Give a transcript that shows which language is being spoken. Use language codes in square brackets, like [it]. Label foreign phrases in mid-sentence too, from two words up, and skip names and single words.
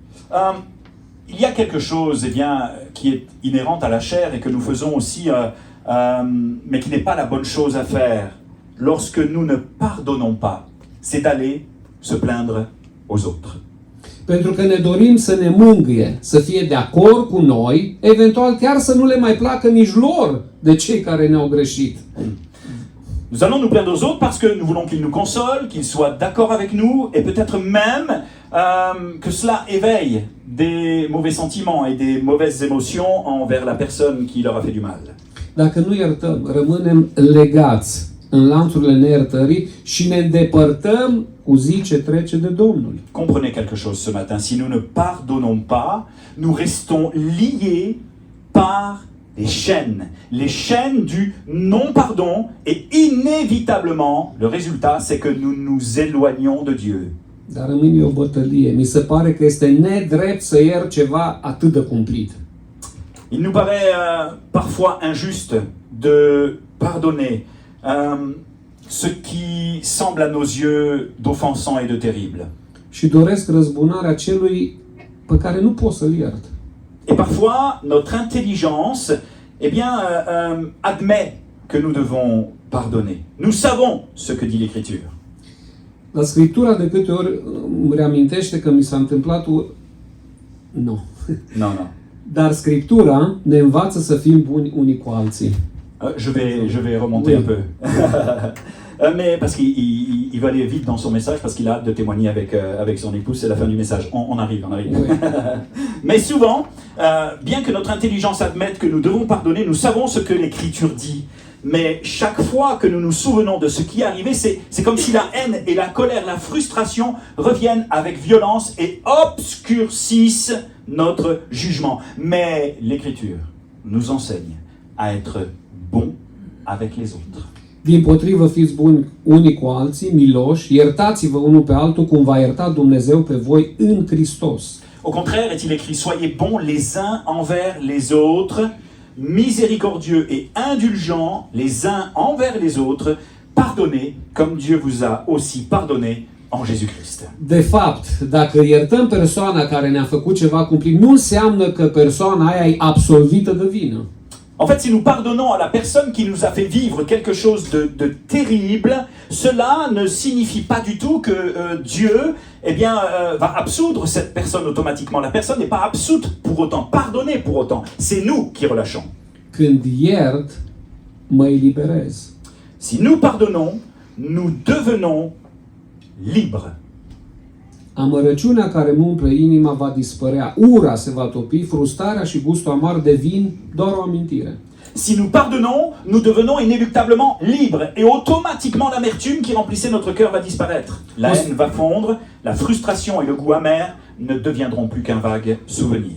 [fr] Il y a quelque chose qui est inhérente à la chair et que nous faisons aussi, mais qui n'est pas la bonne chose à faire lorsque nous ne pardonnons pas. C'est d'aller se plaindre aux autres. [ro] Pentru că ne dorim să ne mângâie, să fie de acord cu noi, eventual chiar să nu le mai placă nici lor de cei care ne-au greșit. [fr] Nous allons nous plaindre aux autres parce que nous voulons qu'ils nous consolent, qu'ils soient d'accord avec nous et peut-être même que cela éveille des mauvais sentiments et des mauvaises émotions envers la personne qui leur a fait du mal. [ro] Dacă nu iertăm, rămânem legați în lanțurile neiertării și ne îndepărtăm cu zi ce trece de Domnul. [fr] Comprenez quelque chose ce matin. Si nous ne pardonnons pas, nous restons liés par les chaînes du non-pardon et inévitablement, le résultat, c'est que nous nous éloignons de Dieu. [ro] Dar rămâne o bătălie. Mi se pare că este nedrept să iert ceva atât de cumplit. [fr] Il nous paraît parfois injuste de pardonner ce qui semble à nos yeux d'offensant et de terrible. [ro] Și doresc răzbunarea celui pe care nu pot să-l iert. [fr] Et parfois, notre intelligence, admet que nous devons pardonner. Nous savons ce que dit l'Écriture. [ro] La Scriptura de câte ori îmi reamintește că mi s-a întâmplat Nu. [fr] Non. [ro] Dar Scriptura ne învață să fim buni unii cu alții. [fr] Je vais remonter un peu. Mais parce qu'il va aller vite dans son message, parce qu'il a hâte de témoigner avec son épouse, c'est la fin du message. On arrive. Oui. Mais souvent, bien que notre intelligence admette que nous devons pardonner, nous savons ce que l'Écriture dit. Mais chaque fois que nous nous souvenons de ce qui est arrivé, c'est comme si la haine et la colère, la frustration reviennent avec violence et obscurcissent notre jugement. Mais l'Écriture nous enseigne à être bons avec les autres. [ro] Dimpotrivă, fiți buni unii cu alții, miloși, iertați-vă unul pe altul cum v-a iertat Dumnezeu pe voi în Hristos. [fr] Au contraire, est-il écrit, soyez bons les uns envers les autres, miséricordieux et indulgents les uns envers les autres, pardonnez comme Dieu vous a aussi pardonné en Jésus-Christ. [ro] De fapt, dacă iertăm persoana care ne-a făcut ceva cumplit, nu înseamnă că persoana aia e absolvită de vină. [fr] En fait, si nous pardonnons à la personne qui nous a fait vivre quelque chose de terrible, cela ne signifie pas du tout que Dieu va absoudre cette personne automatiquement. La personne n'est pas absoute pour autant, pardonnée pour autant. C'est nous qui relâchons. [ro] Când iert, mă eliberez. [fr] Si nous pardonnons, nous devenons libres. [ro] Amărăciunea care îmi umple inima va dispărea, ura se va topi, frustrarea și gustul amar devin doar o amintire. [fr] Si nous pardonnons, nous devenons inéluctablement libres et automatiquement l'amertume qui remplissait notre cœur va disparaître. La haine va fondre, la frustration et le goût amer ne deviendront plus qu'un vague souvenir.